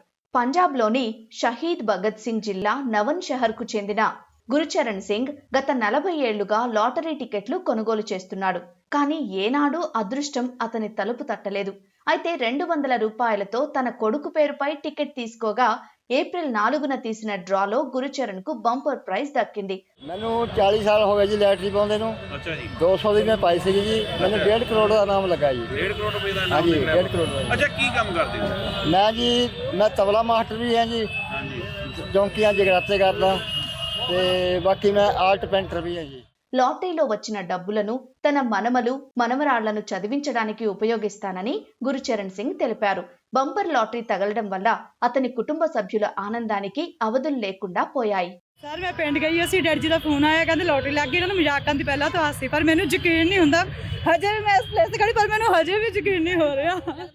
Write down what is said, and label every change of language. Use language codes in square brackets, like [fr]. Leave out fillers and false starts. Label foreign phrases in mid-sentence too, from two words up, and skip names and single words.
[te] పంజాబ్లోని షహీద్ భగత్ సింగ్ జిల్లా నవన్ షహర్కు చెందిన గురుచరణ్ సింగ్ గత 40 ఏళ్లుగా లాటరీ టికెట్లు కొనుగోలు చేస్తున్నాడు. కానీ ఏనాడూ అదృష్టం అతని తలుపు తట్టలేదు. అయితే 200 రూపాయలతో తన కొడుకు పేరుపై టికెట్ తీసుకోగా ఏప్రిల్ 4న తీసిన డ్రాలో గురుచరణ్ కు [en] bumper prize [te] దక్కింది. [pa] ਮੈਨੂੰ 40 ਸਾਲ ਹੋ ਗਏ ਜੀ ਲੈਟਰੀ ਪਾਉਂਦੇ ਨੂੰ। ਅੱਛਾ ਜੀ 200 ਦੀ ਮੈਂ ਪਾਈ ਸੀ ਜੀ। ਮੈਨੂੰ 1.5 ਕਰੋੜ ਦਾ ਨਾਮ ਲੱਗਾ ਜੀ। 1.5 ਕਰੋੜ ਰੁਪਏ ਦਾ ਹਾਂਜੀ ਨਾਮ 1.5 ਕਰੋੜ ਦਾ। ਅੱਛਾ ਕੀ ਕੰਮ ਕਰਦੇ ਹੋ? ਮੈਂ ਜੀ ਮੈਂ ਤਬਲਾ ਮਾਸਟਰ ਵੀ ਹਾਂ ਜੀ, ਹਾਂਜੀ ਚੌਂਕੀਆਂ ਜਗਰਾਤੇ ਕਰਦਾ ਤੇ ਬਾਕੀ ਮੈਂ [en] art painter [pa] ਵੀ ਹਾਂ ਜੀ। [te] లాటరీలో వచ్చిన డబ్బులను తన మనమలు మనమరాళ్లను చదివించడానికి ఉపయోగిస్తానని గురుచరణ్ సింగ్ తెలిపారు. [en] bumper lottery [te] తగలడం వల్ల అతని కుటుంబ సభ్యుల ఆనందానికి అవధులు లేకుండా పోయాయి. [pa] ਸਰ ਮੈਂ ਪਿੰਡ ਗਈ ਸੀ, ਡੈਡੀ ਜੀ ਕਾ ਫੋਨ ਆਇਆ, ਕਹਿਤੇ ਲਾਟਰੀ ਲੱਗ ਗਈ। ਉਨ੍ਹਾਂ ਨੇ ਮਜ਼ਾਕ ਕਰਤੀ ਪਹਿਲਾ ਤੋ ਹਾਸੀ, ਪਰ ਮੈਨੂੰ ਯਕੀਨ ਨਹੀਂ ਹੁੰਦਾ। ਹਜੇ ਮੈਂ ਇਸ ਪਲੇਸ ਖੜ੍ਹੀ ਪਰ ਮੈਨੂੰ ਹਜੇ ਭੀ ਯਕੀਨ ਨਹੀਂ ਹੋ ਰਿਹਾ।